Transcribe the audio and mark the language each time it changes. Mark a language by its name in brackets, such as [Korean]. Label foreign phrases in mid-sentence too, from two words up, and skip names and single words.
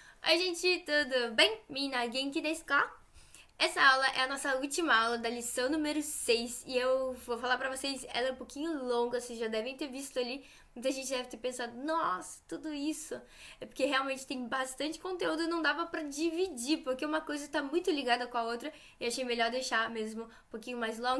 [Portuguese] Oi, gente, tudo bem? [Japanese] みな元気ですか? [Portuguese] Essa aula é a nossa última aula da lição número 6 e eu vou falar pra vocês, ela é um pouquinho longa, vocês já devem ter visto ali. Muita gente deve ter pensado, nossa, tudo isso. É porque realmente tem bastante conteúdo e não dava pra dividir, porque uma coisa tá muito ligada com a outra e achei melhor deixar mesmo um pouquinho mais longo.